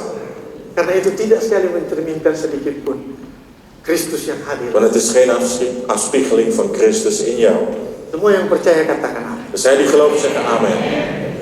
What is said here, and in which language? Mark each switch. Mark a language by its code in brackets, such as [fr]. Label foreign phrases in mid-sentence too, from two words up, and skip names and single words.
[id] Karena itu tidak sekali mencerminkan sedikit pun Kristus yang hadir. [nl] Want het is geen afspiegeling van Christus in jou. [id] Semua yang percaya katakan amin. [nl] Dus zij die geloven zeggen amen.